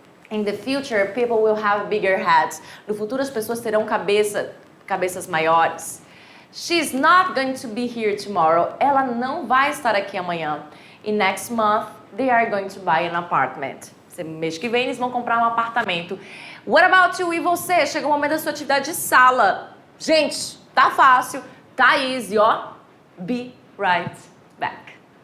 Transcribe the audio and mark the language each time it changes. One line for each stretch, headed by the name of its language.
English: In the future, people will have bigger heads.
Portuguese: No futuro, as pessoas terão cabeças maiores.
English: She's not going to be here tomorrow.
Portuguese: Ela não vai estar aqui amanhã.
English: E next month, they are going to buy an apartment.
Portuguese: Mês que vem, eles vão comprar um apartamento.
English: What about you?
Portuguese: E você? Chegou o momento da sua atividade de sala. Gente, tá fácil, tá easy, ó.
English: Be right back.